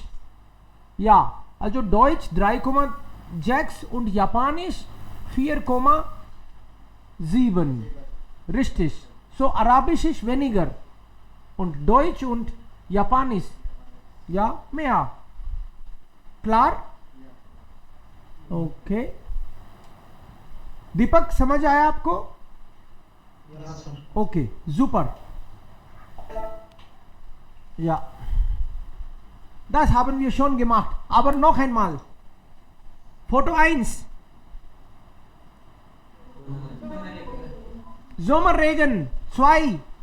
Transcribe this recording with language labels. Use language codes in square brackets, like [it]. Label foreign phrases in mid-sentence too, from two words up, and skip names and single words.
[de] Ja, also Deutsch 3,6 und Japanisch 4,7. Richtig. So Arabisch ist weniger und Deutsch und Japanisch ja mehr. Klar? Okay. [hi] दीपक समझ आया आपको? [de] Okay, super. Ja. Das haben wir schon gemacht. Aber noch einmal. Foto 1. Sommerregen 2.